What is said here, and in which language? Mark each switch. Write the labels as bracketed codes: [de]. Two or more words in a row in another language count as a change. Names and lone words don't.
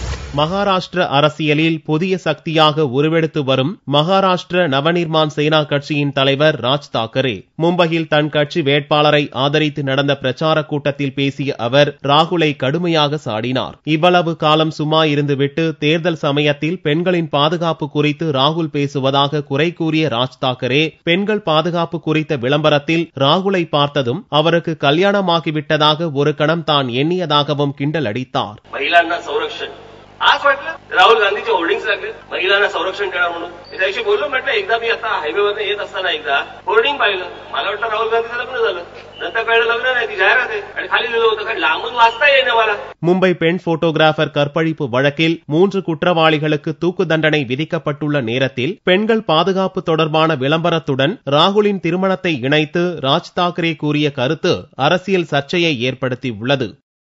[ta] மகாராஷ்டிர அரசியலில் புதிய சக்தியாக உருவெடுத்து வரும் மகாராஷ்டிர நவநிர்மான் சேனா கட்சியின் தலைவர் ராஜ் தாக்கரே மும்பையில் தன் கட்சி வேட்பாளரை ஆதரித்து நடந்த பிரச்சார கூட்டத்தில் பேசிய அவர் ராகுலை கடுமையாக சாடினார். இவ்வளவு காலம் சும்மா இருந்துவிட்டு தேர்தல் சமயத்தில் பெண்களின் பாதுகாப்பு குறித்து ராகுல் பேசுவதாக குறை கூறிய ராஜ் தாக்கரே பெண்கள் பாதுகாப்பு குறித்த விளம்பரத்தில் ராகுலை பார்த்ததும் அவருக்கு கல்யாணமாகிவிட்டதாக ஒரு கணம் தான் எண்ணியதாகவும் கிண்டல் அடித்தார். [mr] आज वाटलं राहुल गांधीचे होर्डिंग्स लागले महिलांना संरक्षण देणार म्हणून त्याच्याशी बोललो. म्हटलं एकदा मी आता हायवेवर येत असताना एकदा होर्डिंग पाहिलं. मला वाटलं राहुल गांधीचं लग्न झालं. नंतर कळलं लग्न नाही, ती जाहिरात आहे आणि खाली लिहिलं होतं कारण लांबून वाचता येईना मला. [ta] மும்பை பெண் போட்டோகிராபர் கற்பழிப்பு வழக்கில் 3 குற்றவாளிகளுக்கு தூக்கு தண்டனை விதிக்கப்பட்டுள்ள நேரத்தில் பெண்கள் பாதுகாப்பு தொடர்பான விளம்பரத்துடன் ராகுலின் திருமணத்தை இணைத்து ராஜ் தாக்கரே கூறிய கருத்து அரசியல் சர்ச்சையை ஏற்படுத்தியுள்ளது.